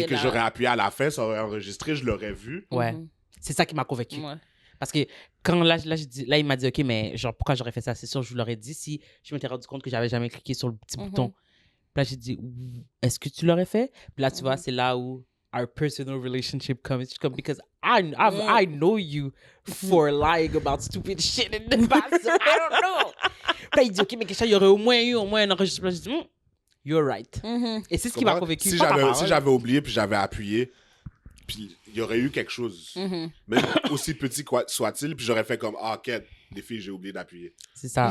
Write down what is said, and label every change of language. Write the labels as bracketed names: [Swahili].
[French] et que j'aurais appuyé à la fin, ça aurait enregistré, je l'aurais vu. Ouais. C'est ça qui m'a convaincu. Ouais. Parce que quand là, il m'a dit, ok, mais genre pourquoi j'aurais fait ça? C'est sûr, je vous l'aurais dit si je m'étais rendu compte que j'avais jamais cliqué sur le petit bouton. Puis là, j'ai dit, est-ce que tu l'aurais fait? Puis là, tu vois, c'est là où [English] our personal relationship comes. Because I know you for lying about stupid shit in the past. So I don't know. [French] Puis là, il dit, OK, mais il y aurait au moins un enregistrement. J'ai dit, [English] you're right. [French] Et c'est ce qui m'a convaincu. Si j'avais oublié puis j'avais appuyé, puis il y aurait eu quelque chose, même aussi petit soit-il, puis j'aurais fait comme, ok, les filles, j'ai oublié d'appuyer. C'est ça.